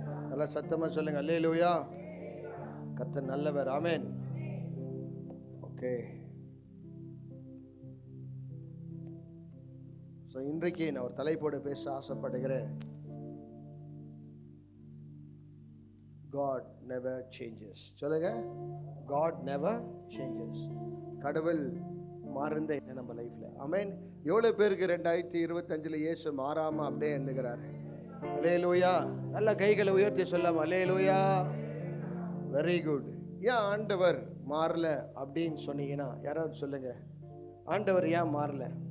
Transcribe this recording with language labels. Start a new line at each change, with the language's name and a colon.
Tamil: நல்ல சத்தமா சொல்லுங்க, அல்லேலூயா. கர்த்தர் நல்லவர், ஆமென். ஓகே, ஸோ இன்றைக்கு நான் ஒரு தலைப்போடு பேச ஆசைப்படுகிறேன்.
English: God never changes.
Tamil: சொல்லுங்க,
English: God never changes.
Tamil: கடவுள் மாறுந்தே நம்ம லைஃப்ல, ஆமென். எவ்வளவு பேருக்கு 2025 இயேசு மாறாம அப்படியே இருந்துகிறார்? அல்லேலூயா. நல்ல கைகளை உயர்த்தி சொல்லாம அல்லேலூயா. Very good. ஏன் ஆண்டவர் மாறல அப்படின்னு சொன்னீங்கன்னா யாராவது சொல்லுங்க, ஆண்டவர் ஏன் மாறல?